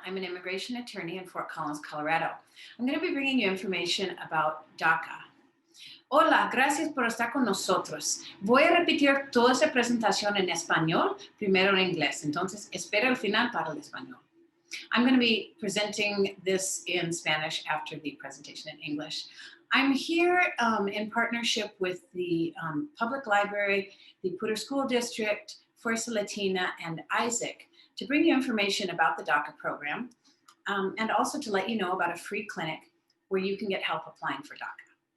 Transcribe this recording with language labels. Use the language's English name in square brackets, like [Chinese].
[English] I'm an immigration attorney in Fort Collins, Colorado. I'm going to be bringing you information about DACA. [Spanish] Hola, gracias por estar con nosotros. Voy a repetir toda esta presentación en español, primero en inglés. Entonces, espera el final para el español. [English] I'm going to be presenting this in Spanish after the presentation in English. I'm here in partnership with the Public Library, the Poudre School District, Fuerza Latina, and Isaac to bring you information about the DACA program and also to let you know about a free clinic where you can get help applying for DACA.